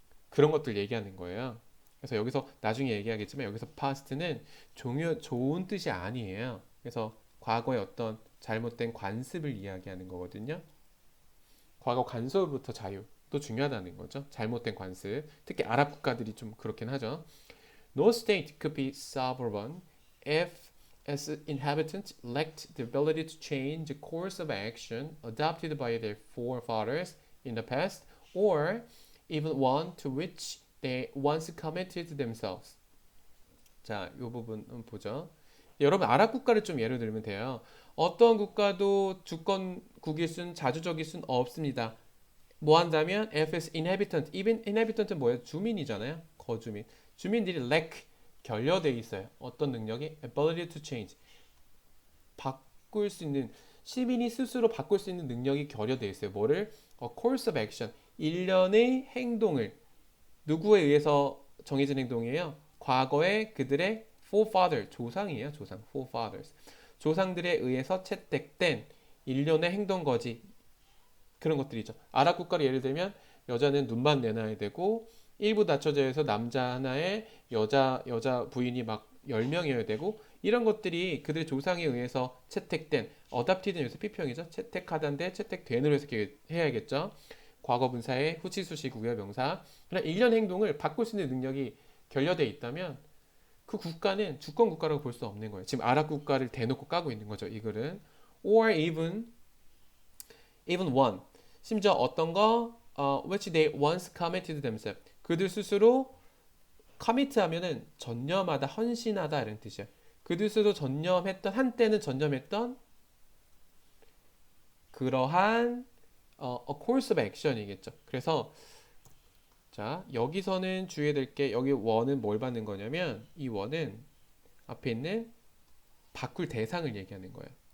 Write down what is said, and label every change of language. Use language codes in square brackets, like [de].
[ko] 그런 것들 얘기하는 거예요. 그래서 여기서 나중에 얘기하겠지만 여기서 past는 좋은 뜻이 아니에요. 그래서 과거의 어떤 잘못된 관습을 이야기하는 거거든요. 과거 관습으로부터 자유도 중요하다는 거죠. 잘못된 관습. 특히 아랍 국가들이 좀 그렇긴 하죠. [en] No state could be sovereign if its inhabitants lacked the ability to change the course of action adopted by their forefathers in the past or even one to which they once committed themselves. [ko] 자, 이 부분 보죠. 여러분 아랍 국가를 좀 예를 들면 돼요. 어떤 국가도 주권국일 순 자주적일 순 없습니다. 뭐 한다면 [en] if its inhabitant, even inhabitant은 [ko] 뭐예요? 주민이잖아요. 거주민. 주민들이 lack 결여돼 있어요. 어떤 능력이 [en] ability to change [ko] 바꿀 수 있는 시민이 스스로 바꿀 수 있는 능력이 결여돼 있어요. 뭐를? [en] course of action [ko] 일련의 행동을 누구에 의해서 정해진 행동이에요? 과거에 그들의 forefather 조상이에요. 조상 forefathers 조상들에 의해서 채택된 일련의 행동 거지 그런 것들이죠. 아랍 국가를 예를 들면 여자는 눈만 내놔야 되고 일부 다처제에서 남자 하나에 여자 부인이 막 10명이어야 되고 이런 것들이 그들의 조상에 의해서 채택된 어답티드는 여기서 피평이죠. 채택하다인데 채택된으로 해석해 해야겠죠. 과거 분사의 후치수식이고요. 명사. 그러나 일련 행동을 바꿀 수 있는 능력이 결여돼 있다면 그 국가는 주권 국가라고 볼 수 없는 거예요. 지금 아랍 국가를 대놓고 까고 있는 거죠. 이 글은. [en] Or even one. [ko] 심지어 어떤 거 [en] which they once committed themselves. [ko] 그들 스스로 commit 하면은 전념하다, 헌신하다 이런 뜻이에요. 그들 스스로 전념했던 한때는 전념했던 그러한 [en] a course of action [ko] 이겠죠. 그래서 자 여기서는 주의해야 될 게 여기 원은 뭘 받는 거냐면 이 원은 앞에 있는 바꿀 대상을 얘기하는 거예요.